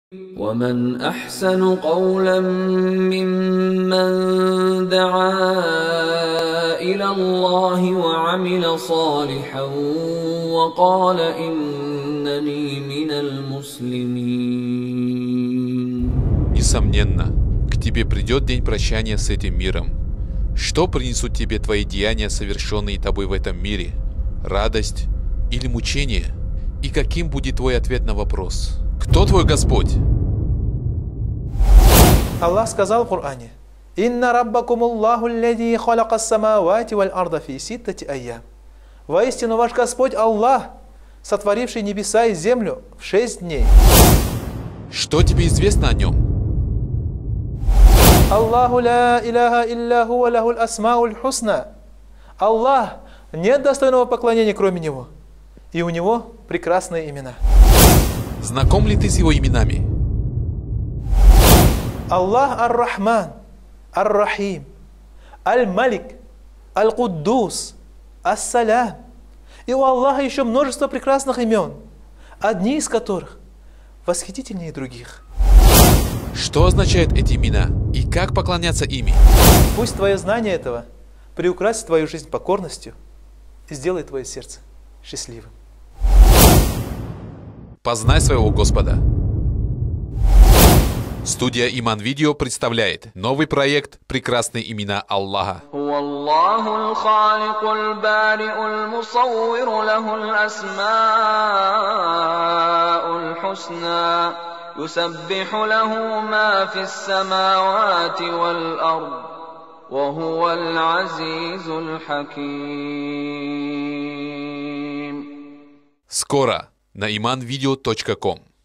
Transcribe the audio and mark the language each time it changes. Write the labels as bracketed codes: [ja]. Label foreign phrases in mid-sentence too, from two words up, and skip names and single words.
[ar] ومن أحسن قولا ممن دعا إلى الله وعمل صالحا وقال إنني من المسلمين. [ru] Несомненно, к тебе придет день прощания с этим миром. Что принесут тебе твои деяния, совершенные тобой в этом мире? Радость или мучение? И каким будет твой ответ на вопрос? Кто твой Господь? Аллах сказал в Коране: [ar] «إن ربكم الله الذي خلق السماوات والأرض في ستة أيام». [ru] Воистину ваш Господь Аллах, сотворивший небеса и землю в 6 дней. Что тебе известно о нем? [ar] الله لا إله إلا هو له الأسماء الحسنى. [ru] Аллах, нет достойного поклонения кроме Него, и у Него прекрасные имена. Знаком ли ты с его именами? Аллах ар-Рахман, ар-Рахим, аль-Малик, аль-Куддус, ас-Салям. И у Аллаха еще множество прекрасных имен, одни из которых восхитительнее других. Что означают эти имена и как поклоняться ими? Пусть твое знание этого приукрасит твою жизнь покорностью и сделает твое сердце счастливым. Познай своего Господа. Студия Иман Видео представляет новый проект «Прекрасные имена Аллаха». [ar] يسبح له ما في السماوات والأرض وهو العزيز الحكيم. [ru] Скоро на imanvideo.com.